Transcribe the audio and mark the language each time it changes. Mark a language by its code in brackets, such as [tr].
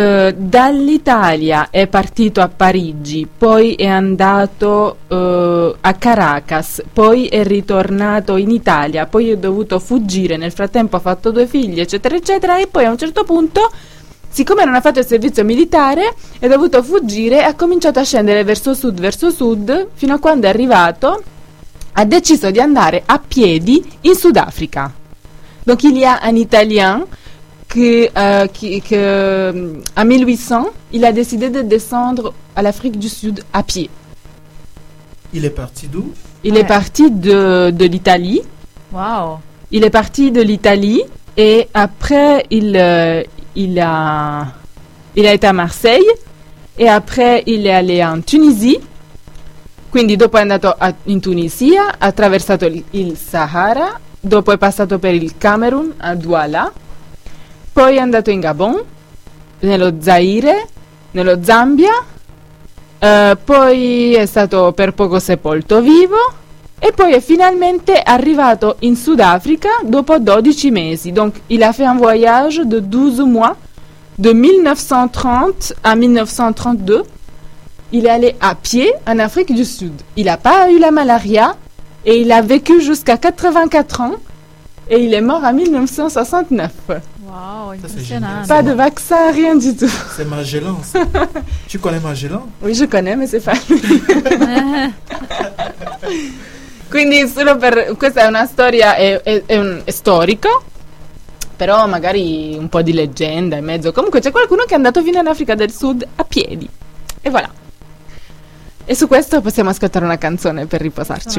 [it] Dall'Italia è partito a Parigi, poi è andato a Caracas, poi è ritornato in Italia, poi è dovuto fuggire, nel frattempo ha fatto due figli, eccetera, eccetera, e poi a un certo punto, siccome non ha fatto il servizio militare, è dovuto fuggire e ha cominciato a scendere verso sud, fino a quando è arrivato, ha deciso di andare a piedi in Sudafrica. [fr] Donc il y a un italien che a 1800 il a décidé de descendre à l'Afrique du Sud à pied. Il est parti d'où? Il est parti de l'Italie. Wow. Il est parti de l'Italie et après il a été à Marseille et après il est allé en Tunisie [it] Quindi dopo è andato in Tunisia, ha attraversato il Sahara, dopo è passato per il Camerun a Douala, poi è andato in Gabon, nello Zaire, nello Zambia, poi è stato per poco sepolto vivo e poi è finalmente arrivato in Sudafrica dopo 12 mesi. [fr] Donc il a fait un voyage de 12 mois, de 1930 à 1932. Il est allé à pied en Afrique du Sud. Il n'a pas eu la malaria et il a vécu jusqu'à 84 ans et il est mort en 1969. Wow, impressionnant. Pas de vaccin, rien du tout. C'est Magellan, ça. Tu connais Magellan? Oui, je connais, mais c'est pas lui. [it] Quindi solo per questa è una storia, è un storico, però magari un po' di leggenda in mezzo. Comunque c'è qualcuno che è andato fino in Africa del Sud a piedi. E voilà. E su questo possiamo ascoltare una canzone per riposarci